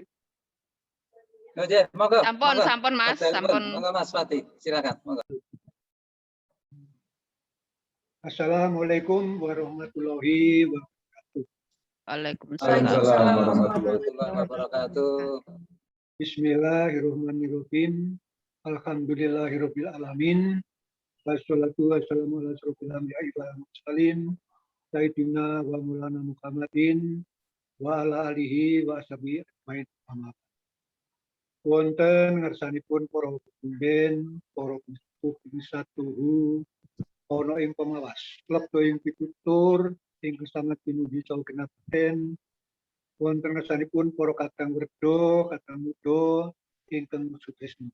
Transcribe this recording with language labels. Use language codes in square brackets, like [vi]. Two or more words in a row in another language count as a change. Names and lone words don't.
[jv] Monggo. Sampun Mas, sampun. Monggo Mas Wadi, silakan. Monggo. [ar] السلام عليكم ورحمة الله وبركاته. Waalaikumsalam ورحمة الله وبركاته. بسم الله الرحمن الرحيم. الحمد لله رب العالمين. والصلاة والسلام على أشرف الأنبياء والمرسلين سيدنا ومولانا محمد وعلى آله وأصحابه أجمعين. [jv] Wonten ngersanipun para pemimpin, para satuhu ana ing pengawas, lebto ing pitutur ing sanget pinuji saha kenaten. Wonten ngersanipun para kadang werda, kadang muda ingkang sukses.